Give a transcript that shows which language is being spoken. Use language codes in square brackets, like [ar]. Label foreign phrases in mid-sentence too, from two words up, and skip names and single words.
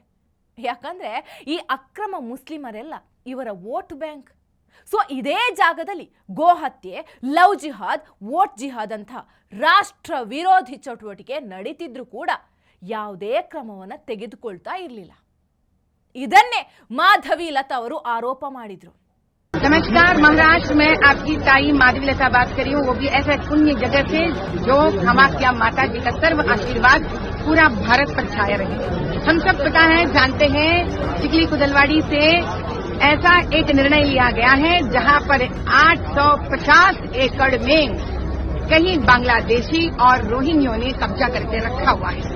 [kn] ಯಾಕಂದ್ರೆ ಈ ಅಕ್ರಮ ಮುಸ್ಲಿಮರೆಲ್ಲ ಇವರ [en] vote bank. [kn] ಸೊ ಇದೇ ಜಾಗದಲ್ಲಿ ಗೋಹತ್ಯೆ, ಲವ್ ಜಿಹಾದ್, ವೋಟ್ ಜಿಹಾದ್ ಅಂತ ರಾಷ್ಟ್ರ ವಿರೋಧಿ ಚಟುವಟಿಕೆ ನಡೀತಿದ್ರು ಕೂಡ ಯಾವುದೇ ಕ್ರಮವನ್ನು ತೆಗೆದುಕೊಳ್ತಾ ಇರಲಿಲ್ಲ. ಇದನ್ನೇ ಮಾಧವಿ ಲತಾ ಅವರು ಆರೋಪ ಮಾಡಿದ್ರು. [hi] नमस्कार, महाराष्ट्र में आपकी ताई माधवी लता बात कर रही हूँ, वो भी ऐसा पुण्य जगह से जो हमारी माता जी का सर्व आशीर्वाद पूरा भारत पर छाया रहे। हम सब पता है, जानते हैं, चिखली कुदलवाड़ी से ऐसा एक निर्णय लिया गया है जहाँ पर 850 एकड़ में कहीं बांग्लादेशी और रोहिंग्यों ने कब्जा करके रखा हुआ है।